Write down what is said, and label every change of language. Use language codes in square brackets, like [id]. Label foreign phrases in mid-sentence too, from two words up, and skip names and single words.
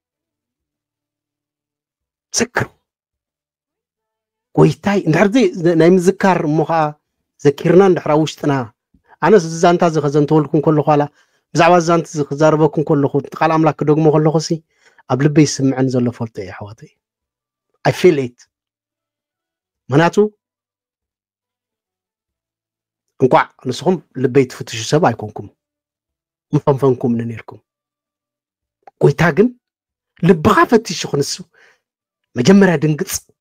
[ti] ዘክሩ ጎይታይ እንድሕር ናይ ምዝካር እሞ ከዓ ዘኪርና እንድሕር ኣብ ውሽጥና ኣነ ዛንታ እዚ ከዘንተወልኩም ከለኹ ዋላ ብዛዕባ ዛንቲ እዚ ክዛረበኩም ከለኹ ቃል ኣምላክ ክደግሞ ከለኹ ሲ ኣብ ልበይ ይስምዐኒ ዘሎ ፈልጦ እየ ኣሕዋተይ [en] I feel it [ti] ምክንያቱ እንኳዕ ንስኹም ልበይ ትፍትሹ ሰብ ኣይኮንኩም ምፈንፈንኩም ነይርኩም ጎይታ ግን ልብኻ ፈቲሹ ክንሱ መጀመርያ ድንግፅ